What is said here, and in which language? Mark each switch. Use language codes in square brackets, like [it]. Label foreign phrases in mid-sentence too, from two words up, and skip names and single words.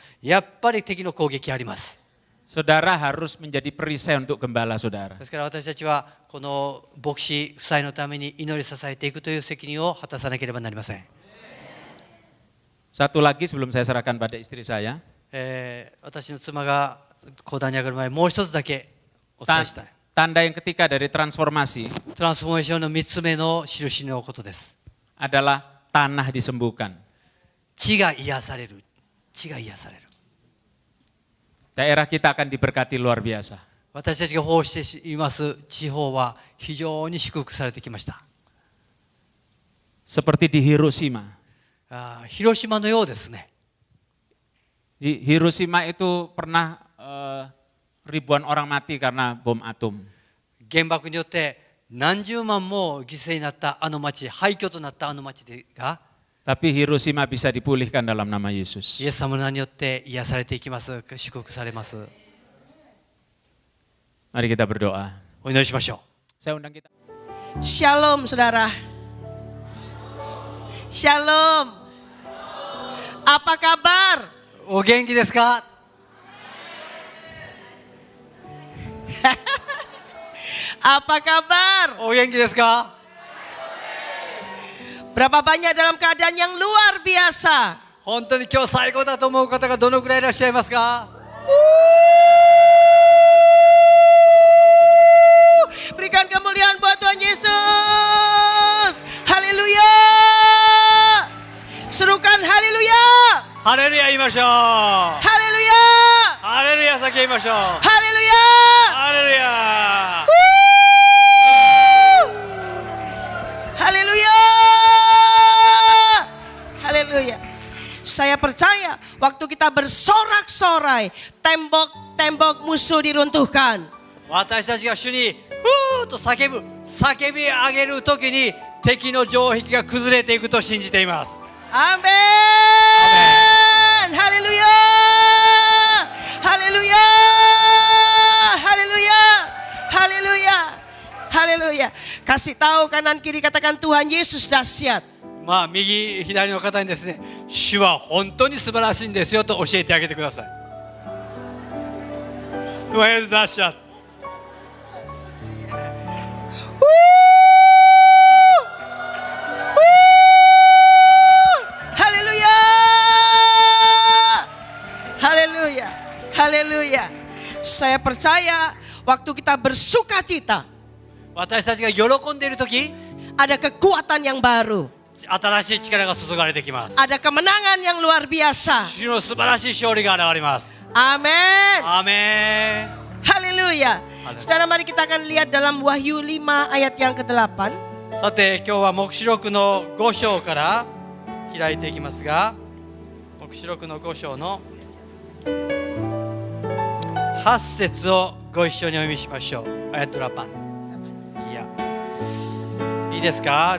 [ja] やっぱり敵の攻撃あります。 [id] Saudara harus menjadi perisai untuk gembala saudara. [ja] ですから私たちはこの牧師夫妻のために祈り支えていくという責任を果たさなければなりません。 [id] Satu lagi sebelum saya serahkan pada istri saya. [ja] 私の妻が講談に上がる前、もう一つだけお伝えしたい。 [id] Tanda yang ketiga dari transformasi [ja] トランスフォーメーションの3つ目の印のことです。 [id] adalah tanah disembuhkan. [ja] 地が癒される。地が癒される。 [id] Daerah kita akan diberkati luar biasa. [ja] 私たちが奉仕しています地方は非常に祝福されてきました。 [id] Seperti di Hiroshima. [ja] 広島のようですね。 [id] Di Hiroshima itu pernah ribuan orang mati karena bom atom. [ja] 原爆によって何十万も犠牲になったあの町、廃墟となったあの町が、 [id] Tapi Hiroshima bisa dipulihkan dalam nama Yesus. [ja] イエス様の名によって癒されていきます。祝福されます。 [id] Mari kita berdoa. [ja] お祈りしましょ [id] Saya undang kita. Shalom saudara. Shalom. Apa kabar? [ja] う。お元気ですか？ [id] Apa kabar? [ja] お元気ですか？ [id] Berapa banyak dalam keadaan yang luar biasa? [ja] 本当に今日最高だと思う方がどのくらいいらっしゃいますか？ [id] Berikan kemuliaan buat Tuhan Yesus. Haleluya. Serukan haleluya. [ja] ハレルヤ言いましょう。 [id] Haleluya. [ja] ハレルヤ叫びましょう。 [id] Haleluya. [ja] ハレルヤ。 [id] Haleluya. Haleluya. Saya percaya waktu kita bersorak-sorai, tembok-tembok musuh diruntuhkan. [ja] 私たちが主にふーっと叫び上げるときに敵の城壁が崩れていくと信じています。 [id] Amin. Haleluya. Haleluya. Haleluya. Haleluya. Haleluya. Kasih tahu kanan kiri, katakan Tuhan Yesus dahsyat. [ja] 右左の方にですね、主は本当に素晴らしいんですよと教えてあげてください。 [id] Tuhan Yesus dahsyat. Haleluya. Haleluya. Haleluya. Saya percaya waktu kita bersuka cita, [ja] 私たちが喜んでいるとき、 [id] ada kekuatan yang baru. [ja] 新しい力が注がれてきます。 [id] Ada kemenangan yang luar biasa. [ja] 主の素晴らしい勝利が現れます。 [id] Amin. [ja] アーメン。 [id] Haleluya. Saudara, mari kita akan lihat dalam Wahyu 5 ayat yang ke-8. [ja] さて今日は黙示録の5章から開いていきますが、黙示録の5章の8節をご一緒にお読みしましょう。 [id] ayat delapan. [ja] いいですか？